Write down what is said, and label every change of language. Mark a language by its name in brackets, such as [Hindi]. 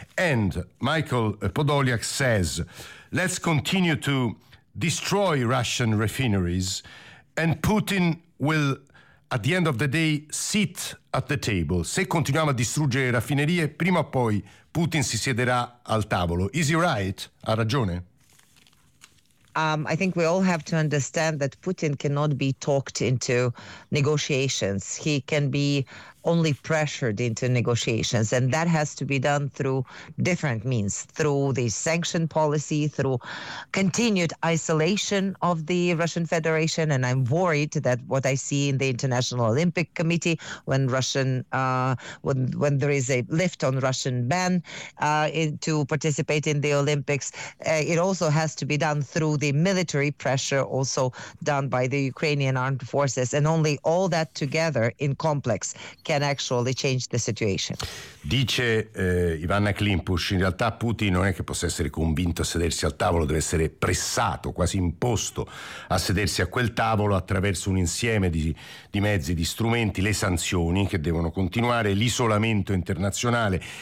[English] And Michael Podolyak says, let's continue to destroy Russian refineries, and Putin will, at the end of the day, sit at the table. [Italian] Se continuiamo a distruggere le raffinerie, prima o poi Putin si siederà al tavolo. [English] Is he right? [Italian] Ha ragione? [English] I think we all have to understand that Putin cannot be talked into negotiations. He can be only pressured into negotiations, and that has to be done through different means, through the sanction policy, through continued isolation of the Russian Federation. And I'm worried that what I see in the International Olympic Committee, when Russian when there is a lift on Russian ban to participate in the Olympics, it also has to be done through the military pressure, also done by the Ukrainian armed forces, and only all that together in complex can actually change the situation. [Italian] Dice Ivana Klimpusch, in realtà Putin non è che possa essere convinto a sedersi al tavolo, deve essere pressato, quasi imposto a sedersi a quel tavolo, attraverso un insieme di mezzi, di strumenti, le sanzioni che devono continuare, l'isolamento internazionale.